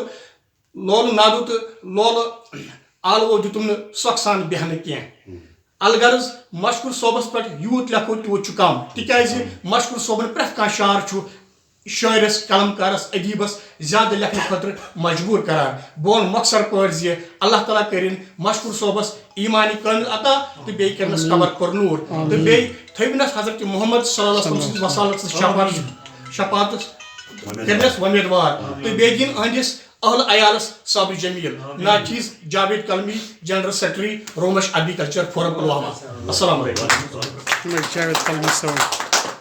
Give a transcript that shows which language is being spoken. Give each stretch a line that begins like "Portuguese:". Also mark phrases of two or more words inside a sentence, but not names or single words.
Kashmiri: لولہٕ آلو دتم نہٕ سۄکھسان بیہنہٕ کینٛہہ الغرض مشکور صوبس پہ یوت لکھو تیوت کم تکیاز مشکور صوبن پریت کھانا شعر شاعرس قلمکارس ادیبس زیادہ لکھنے خاطر مجبور کران بون مخصر پہ اللہ تعالیٰ کرن مشکور صوبس ایمانی کامل عطا تو بیٚیہِ کرنس قبر پر نور تو بیٚیہِ تھٲوِنس حضرت محمد صلی اللہ علیہ وسلم وصالت شفاعت کرنس ومیدوار تو بیٚیہِ دِن أہندِس اہل عیالس صبر جمیل ناچیز جاوید قلمی جنرل سیکرٹری رومش ایگریکلچر فورم پلوامہ السلام علیکم.